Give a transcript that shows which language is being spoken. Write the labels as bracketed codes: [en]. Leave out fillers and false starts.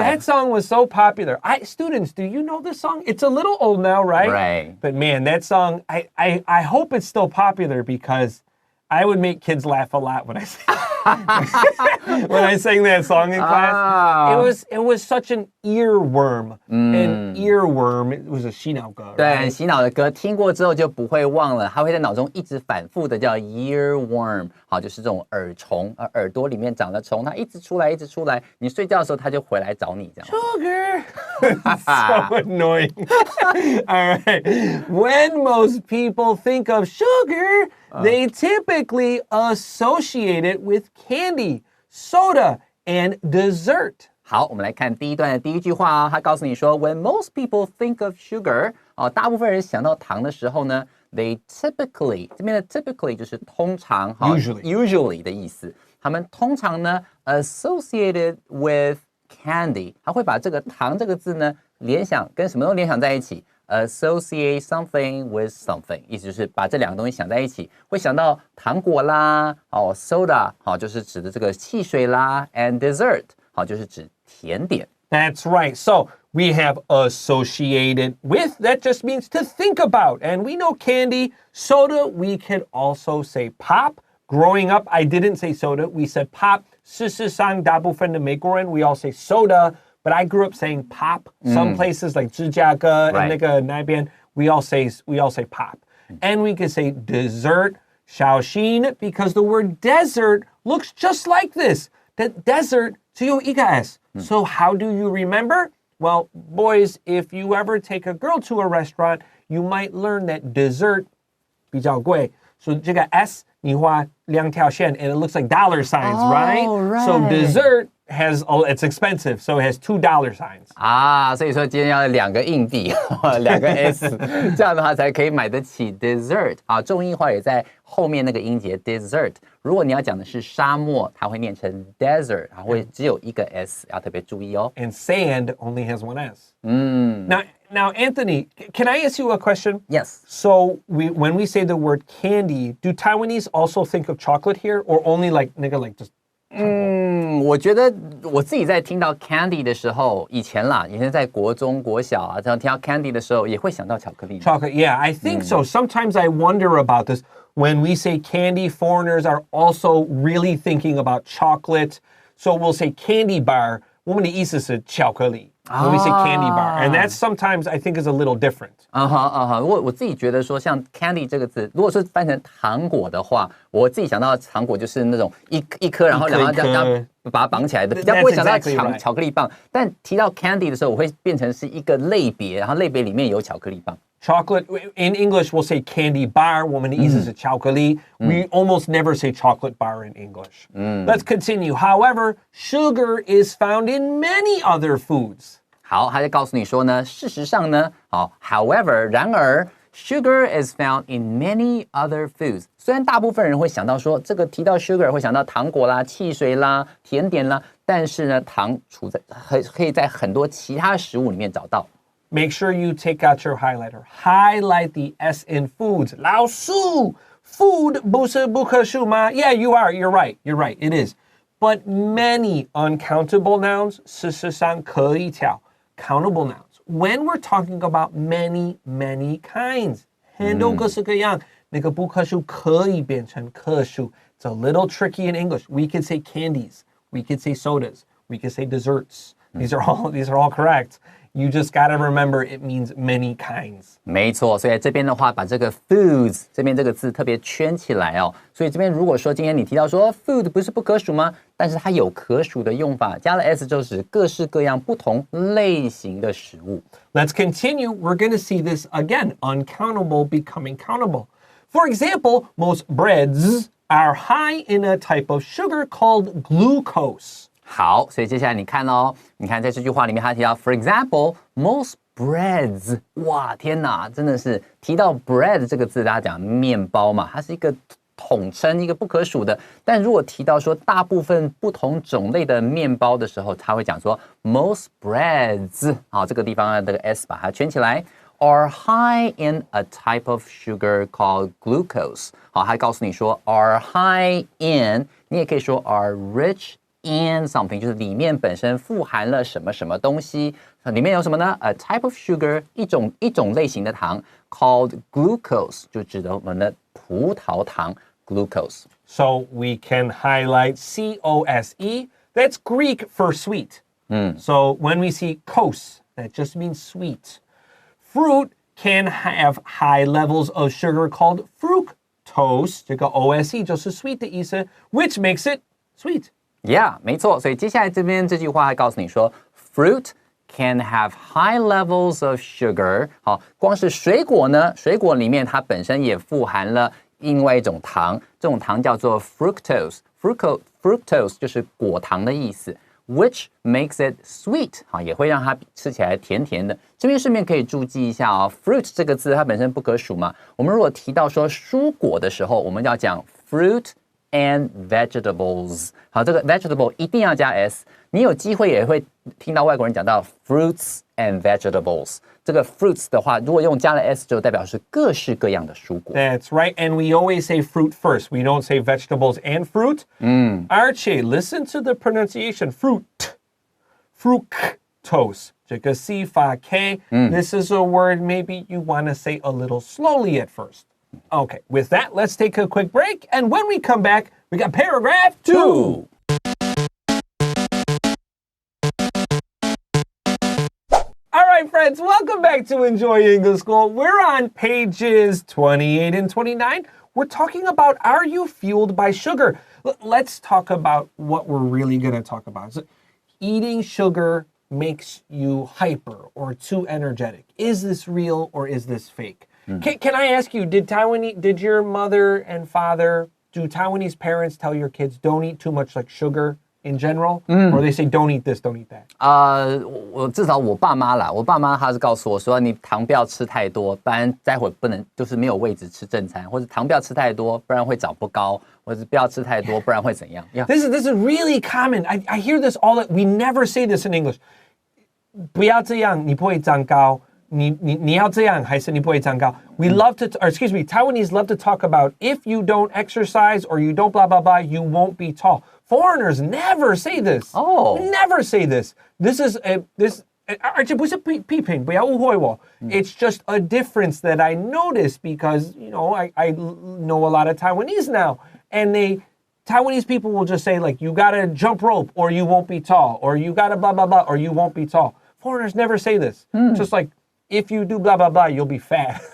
[en] That song was so popular. Students, do you know this song? It's a little old now, right? Right. But man, that song, I hope it's still popular because I would make kids laugh a lot when I sang that song in class. It was such an earworm. An earworm. It was a [zh] 洗脑歌. 对，很洗脑的歌，听过之后就不会忘了，它会在脑中一直反复的叫 earworm， 好，就是这种耳虫，耳朵里面长的虫，它一直出来，你睡觉的时候它就回来找你这样。 [en] Sugar. So annoying. All right. When most people think of sugar, they typically associate it with candy, soda, and dessert. [zh] 好，我们来看第一段的第一句话哦，它告诉你说 [en] When most people think of sugar， [zh] 大部分人想到糖的时候呢 ， [en] they typically [zh] 这边的 typically 就是通常，usually 的意思。他们通常呢 [en] associated with candy， [zh] 他会把这个糖这个字呢联想跟什么都联想在一起。 [en] Associate something with something， [zh] 意思就是把这两个东西想在一起，会想到糖果啦，soda， 就是指的这个汽水啦 ， [en] and dessert， [zh] 就是指甜点。 [en] That's right. So we have associated with. That just means to think about. And we know candy, soda. We could also say pop. Growing up, I didn't say soda. We said pop. [zh] 事实上，大部分的美国人 [en] we all say soda.But I grew up saying pop. Some places like 芝加哥 and [zh] 那边 [en] we all say pop. And we could say dessert, [zh] 小心 [en] because the word desert looks just like this. The desert [zh] 只有一个 [en] S. So how do you remember? Well, boys, if you ever take a girl to a restaurant, you might learn that dessert [zh] 比较贵. [en] So [zh] 这个 [en] S [zh] 你画两条线 [en] and it looks like dollar signs, right? Right. So dessert it's expensive, so it has $2 signs. [zh] 啊，所以说今天要2个硬币，2个 s， 这样的话才可以买得起 dessert 啊。重音化也在后面那个音节 dessert。如果你要讲的是沙漠，它会念成 desert， 会只有一个 s， 要特别注意哦。 [en] And sand only has one s. Now, Anthony, can I ask you a question? Yes. So when we say the word candy, do Taiwanese also think of chocolate here, or only like just? [zh] 我觉得我自己在听到 candy 的时候，以前在国中、国小啊，这样听到 candy 的时候，也会想到巧克力。 [en] Chocolate, yeah, I think so. Sometimes I wonder about this. When we say candy, foreigners are also really thinking about chocolate. So we'll say candy bar. [zh] 我们的意思是巧克力 [en] when we say candy bar. And that sometimes I think is a little different. [zh] 我自己觉得说，像 candy 这个字，如果是翻成糖果的话，我自己想到的糖果就是那种一颗，然后这样把它绑起来的，比较不会想到巧克力棒。但提到 candy 的时候，我会变成是一个类别，然后类别里面有巧克力棒。 [en] Chocolate, in English, we'll say candy bar. [zh] 我们的意思是巧克力. [en] We almost never say chocolate bar in English. Let's continue. However, sugar is found in many other foods. [zh] 好，他就告诉你说呢，事实上呢，however， 然而 [en] sugar is found in many other foods。 [zh] 虽然大部分人会想到说，这个提到 sugar 会想到糖果啦、汽水啦、甜点啦，但是呢，糖可以在很多其他食物里面找到。 [en] Make sure you take out your highlighter. Highlight the S in foods. [zh] 老师 food 不是不可数吗? [en] Yeah, you are. You're right. You're right. It is. But many uncountable nouns [zh] 事实上可以挑 [en] countable nouns. When we're talking about many kinds, [zh] 很多各式各样，那个不可数可以变成可数。 [en] It's a little tricky in English. We could say candies. We could say sodas. We could say desserts. These are all correct. You just gotta remember it means many kinds. [zh] 没错，所以这边的话，把这个 foods 这边这个字特别圈起来哦。所以这边如果说今天你提到说 food 不是不可数吗？但是它有可数的用法，加了 s 就指各式各样不同类型的食物。 [en] Let's continue. We're gonna see this again. Uncountable becoming countable. For example, most breads are high in a type of sugar called glucose. [zh] 好，所以接下来你看哦，你看在这句话里面，他提到 ， [en] for example, most breads， [zh] 哇，天哪，真的是提到 bread 这个字，大家讲面包嘛，它是一个统称，一个不可数的。但如果提到说大部分不同种类的面包的时候，他会讲说 [en] most breads， [zh] 好，这个地方这个 s 把它圈起来。 [en] Are high in a type of sugar called glucose。 [zh] 好，还告诉你说 [en] are high in， [zh] 你也可以说 [en] are rich。in something [zh] 就是里面本身富含了什么什么东西，里面有什么呢 ？ [en] A type of sugar [zh] 一种类型的糖 [en] called glucose [zh] 就指的我们的葡萄糖 glucose。 [en] So we can highlight C-O-S-E. That's Greek for sweet. So when we see kos, that just means sweet. Fruit can have high levels of sugar called fructose. [zh] 这个 [en] O-S-E [zh] 就是 [en] sweet [zh] 的意思 [en] which makes it sweet.Yeah, [zh] 没错。所以接下来这边这句话还告诉你说 ， [en] fruit can have high levels of sugar。 [zh] 好，光是水果呢，水果里面它本身也富含了另外一种糖，这种糖叫做 fructose。fructose 就是果糖的意思 ， [en] which makes it sweet。 [zh] 好，也会让它吃起来甜甜的。这边顺便可以注记一下哦 ，fruit 这个字它本身不可数嘛。我们如果提到说蔬果的时候，我们要讲 fruit。 [en] and vegetables， [zh] 好，这个 vegetable 一定要加 s。你有机会也会听到外国人讲到 [en] fruits and vegetables。 [zh] 这个 fruits 的话，如果用加了 s， 就代表是各式各样的蔬果。 [en] That's right, and we always say fruit first. We don't say vegetables and fruit. Archie, listen to the pronunciation. Fructose. [zh] 这个 C 发 K. [en] This is a word maybe you want to say a little slowly at first.Okay, with that, let's take a quick break. And when we come back, we got paragraph 2. All right, friends, welcome back to Enjoy English School. We're on pages 28 and 29. We're talking about, are you fueled by sugar? Let's talk about what we're really going to talk about. So, eating sugar makes you hyper or too energetic. Is this real or is this fake?Can I ask you, did your mother and father, do Taiwanese parents tell your kids don't eat too much like sugar in general? Or they say don't eat this, don't eat that? [zh] 我至少我爸妈啦，我爸妈他是告诉我说，你糖不要吃太多，不然待会不能就是没有位置吃正餐，或者糖不要吃太多，不然会长不高，或者不要吃太多，不然会怎样 [en] This is really common. I hear this we never say this in English. [zh] 不要这样，你不会长高。你要这样，还是你不会长高。 [en] We love to, or excuse me, Taiwanese love to talk about if you don't exercise or you don't blah, blah, blah, you won't be tall. Foreigners never say this. Never say this. This is this. [zh] 而且不是批评，不要误会我。 [en] It's just a difference that I notice because, I know a lot of Taiwanese now. And Taiwanese people will just say, like, you gotta jump rope or you won't be tall. Or you gotta blah, blah, blah, or you won't be tall. Foreigners never say this. Just like, if you do blah, blah, blah, you'll be fat.